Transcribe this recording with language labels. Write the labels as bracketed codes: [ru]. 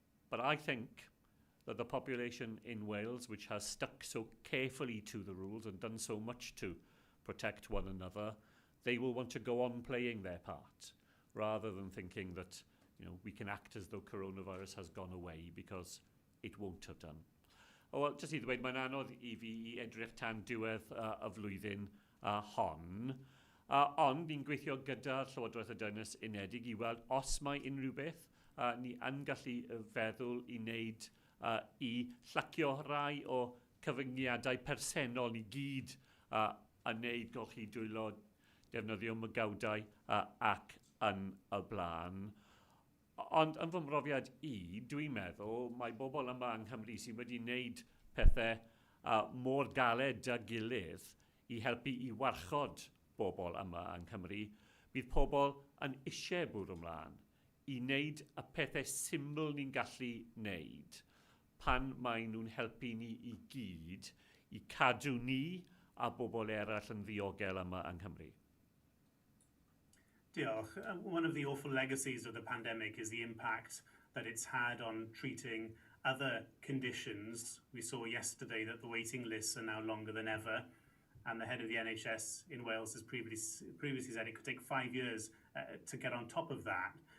[en] But I think that the population in Wales, which has stuck so carefully to the rules and done so much to protect one another, they will want to go on playing their part, rather than thinking that we can act as though coronavirus has gone away, because it won't have done. [cy] Wel, jyst i ddweud, mae'n anodd I fi I edrych tan diwedd y flwyddyn hon. Ond ni'n gweithio gyda'r Llywodraeth y Deyrnas Unedig I weld os mae unrhyw beth ni yn gallu feddwl I wneud I llacio rai o cyfyngiadau personol ni gyd yn wneud golchi dwylo, defnyddio mygawdau ac yn y blaen. Ond yn fy mhrofiad I, dwi'n meddwl mae bobl yma yng Nghymru sydd wedi wneud pethau mor galed â gilydd I helpu I warchod bobl yma yng Nghymru. Bydd pobl yn eisiau bwrw ymlaen I wneud y pethau syml ni'n gallu wneud pan mae nhw'n helpu ni I gyd I cadw ni a bobl eraill yn ddiogel yma yng Nghymru. Diolch. [en] One of the awful legacies of the pandemic is the impact that it's had on treating other conditions. We saw yesterday that the waiting lists are now longer than ever, and the head of the NHS in Wales has previously said it could take 5 years to get on top of that.